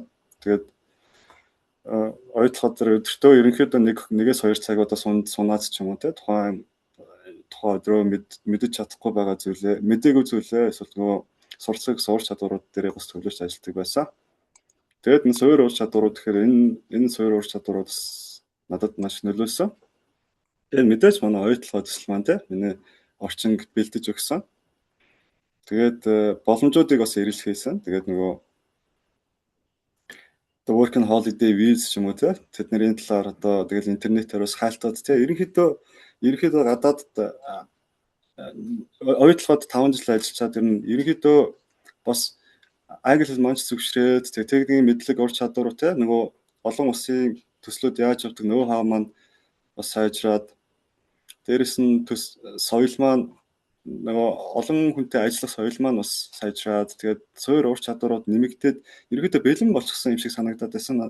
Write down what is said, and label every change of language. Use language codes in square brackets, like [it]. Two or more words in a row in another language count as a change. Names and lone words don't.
[mn] Тэгээд ойлгоход өдөртөө ерөнхийдөө 1-2 цаг одоо сунаад ч юм уу те тухайн өдрөө мэдэж чадахгүй байгаа зүйлээ мэдээгүй зүйлээ эсвэл нөгөө суралцах суур чадварууд дээр бас төлөвлөж ажилладаг байсан. Тэгээд энэ суур ур чадварууд гэхээр энэ суур ур чадварууд надад маш нөлөөлсөн. Тэгээд мэдээж манай оюутлах төсөл маань те миний орчинг бэлдэж өгсөн. Тэгээд боломжуудыг бас эрэлхийлсэн. Тэгээд нөгөө [en] the work and holiday visa [mn] ч юм уу те тэдний талаар одоо тэгэл интернетээр бас хайлтаад те ерөнхийдөө гадаадд оюутлахад 5 жил ажиллаад ерөнхийдөө бас англи хэл манч зөвшрээд техникийн мэдлэг ур чадвар те нөгөө олон улсын төслүүд яаж явдаг нөө хаа маань бас сайжраад дээрэс нь соёл маань нөгөө олон хүнтэй ажиллах соёл маань бас сайжраад тэгээд суур ур чадварууд нэмэгдээд ерөөдөө бэлэн болчихсон юм шиг санагдаад байсан.